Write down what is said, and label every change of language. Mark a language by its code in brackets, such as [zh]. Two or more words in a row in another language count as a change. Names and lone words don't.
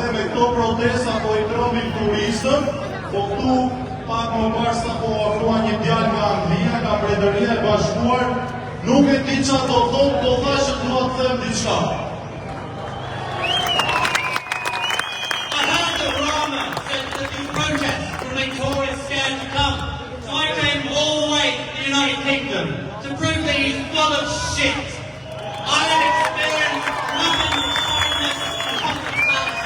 [sq] me këto protesta po i trëmbin turistën, po këtu pak më parë sa po afrua një djalë nga Anglia, nga Mbretëria e Bashkuar, nuk e di çfarë do thonë, po thashë dua të them diçka. [en] I heard that Rama said that these protests will make tourists scared to come. So I came all the way to the United Kingdom to prove that he's full of shit. I have experienced nothing but kindness and hospitality.